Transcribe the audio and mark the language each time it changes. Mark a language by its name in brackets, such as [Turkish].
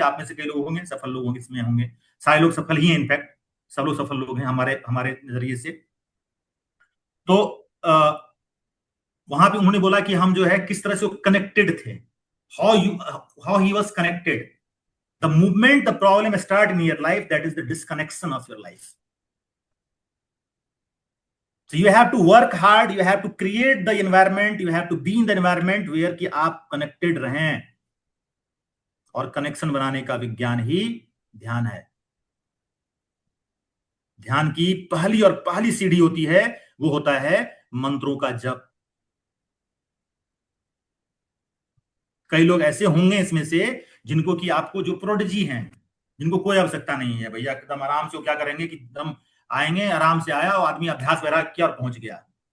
[Hindi] आप में से कई लोग होंगे सफल, लोग होंगे इसमें, होंगे सारे लोग सफल ही हैं, इनफैक्ट सब लोग सफल लोग हैं हमारे हमारे नजरिए से। तो वहां पे उन्होंने बोला कि हम जो है किस तरह से कनेक्टेड थे, [English] How he was connected. The movement the problem start in your life, that is the disconnection of your life. So you have to work hard, you have to create the environment, you have to be in the environment where [Hindi] कि आप connected रहें। और connection बनाने का विज्ञान ही ध्यान है। ध्यान की पहली और पहली सीढ़ी होती है, वो होता है मंत्रों का जप। कई लोग ऐसे होंगे इसमें से जिनको कि आपको, जो प्रोडिजी हैं, जिनको कोई आवश्यकता नहीं है भैया, एकदम आराम से वो क्या करेंगे कि एकदम आएंगे, आराम से आया और आदमी अभ्यास वगैरह किया और पहुंच गया।